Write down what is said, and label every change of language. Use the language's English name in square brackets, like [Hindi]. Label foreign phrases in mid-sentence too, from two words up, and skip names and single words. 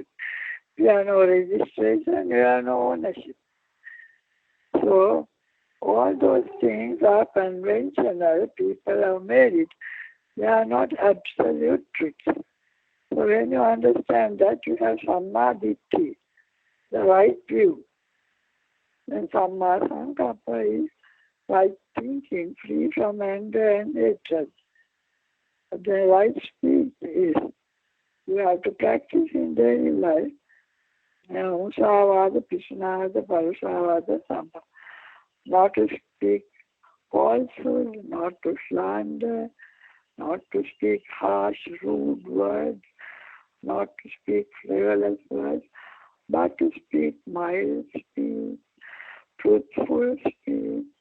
[English] If you have no registration, you have no ownership. So, all those things are conventional. People have made it. They are not absolute truths. So when you understand that, you have [Pali] samma ditti, [English] the right view. Then [Pali] samma sankappa [English] is right thinking, free from anger and hatred. The right speech is you have to practice in daily life. [Pali] Musavada, Pishnavada, Parusavada, Sampa. [English] Not to speak falsehood, not to slander, not to speak harsh, rude words, not to speak frivolous words, but to speak mild speech, truthful speech.